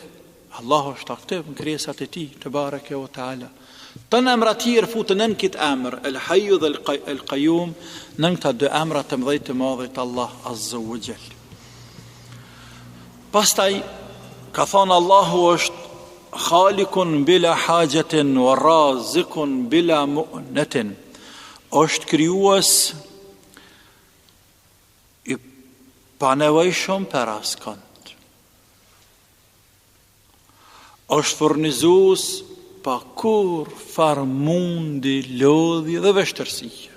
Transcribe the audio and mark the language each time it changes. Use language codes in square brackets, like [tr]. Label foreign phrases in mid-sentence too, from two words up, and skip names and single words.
[sq] Allahu është aktiv në krijesat e tij, [ar] تبارك وتعالى. [sq] Të në emra tjerë futën në këtë emër, El Hayyu dhe El Qayyum, në këta dy emra të mëdhenj të madhit Allah [ar] عز وجل. [sq] Pastaj ka thonë Allahu është [ar] خالق بلا حاجة ورازق بلا مؤونة. [sq] është krijues i panevojshëm për askënd. Është furnizues pa kur farë mundi, lodhje dhe vështërsi.